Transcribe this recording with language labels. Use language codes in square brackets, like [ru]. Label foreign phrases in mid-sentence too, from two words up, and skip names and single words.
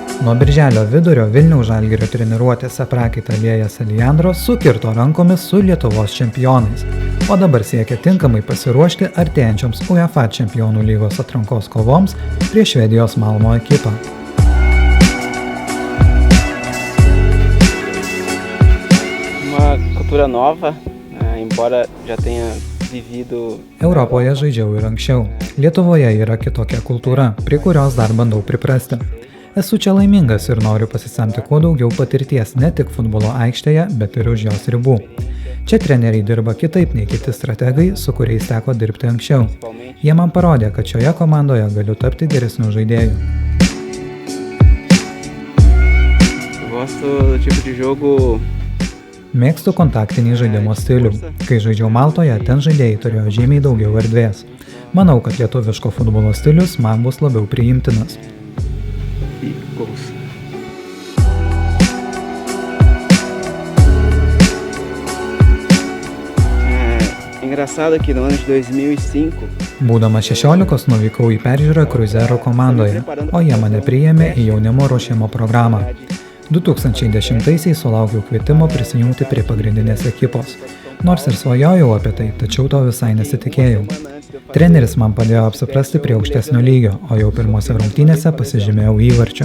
[lt] Nuo birželio vidurio Vilniaus Žalgirio treniruotėse prakaitą liejęs Alejandras sukirto rankomis su Lietuvos čempionais, o dabar siekia tinkamai pasiruošti artėjančioms UEFA Čempionų lygos atrankos kovoms prieš Švedijos Malmo ekipą. [pt] Uma cultura nova, embora já tenha vivido. [lt] Europoje žaidžiau ir anksčiau. Lietuvoje yra kitokia kultūra, prie kurios dar bandau priprasti. Esu čia laimingas ir noriu pasisemti kuo daugiau patirties ne tik futbolo aikštėje, bet ir už jos ribų. Čia treneriai dirba kitaip nei kiti strategai, su kuriais teko dirbti anksčiau. Jie man parodė, kad šioje komandoje galiu tapti geresniu žaidėju. [pt] Gosto do tipo de jogo. [lt] Mėgstu kontaktinį žaidimo stilių. Kai žaidžiau Maltoje, ten žaidėjai turėjo žymiai daugiau erdvės. Manau, kad lietuviško futbolo stilius man bus labiau priimtinas. [pt] Engraçado que no ano de 2005. [lt] Būdamas 16 nuvykau į peržiūrą Cruzeiro komandoje, o jie mane priėmė į jaunimo ruošimo programą. 2010-aisiais sulaukiau kvietimo prisijungti prie pagrindinės ekipos. Nors ir svajojau apie tai, tačiau to visai nesitikėjau. Treneris man padėjo apsiprasti prie aukštesnio lygio, o jau pirmose rungtynėse pasižymėjau įvarčiu.